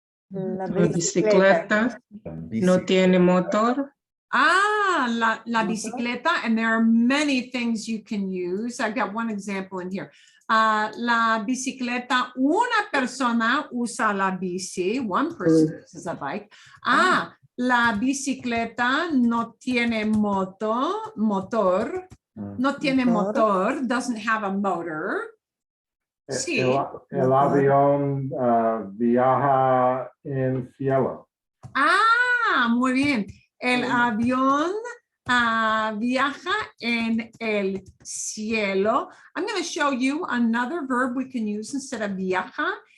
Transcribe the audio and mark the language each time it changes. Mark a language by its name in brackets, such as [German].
[Spanish] La bicicleta no tiene motor. [English] La bicicleta, and there are many things you can use. I've got one example in here. [Spanish] La bicicleta, una persona usa la bici, [English] one person uses a bike. [Spanish] La bicicleta no tiene motor, no tiene motor, [English] doesn't have a motor. [Spanish] Sí. El avión viaja en cielo. Muy bien. El avión viaja en el cielo. [English] I'm going to show you another verb we can use instead of viaja.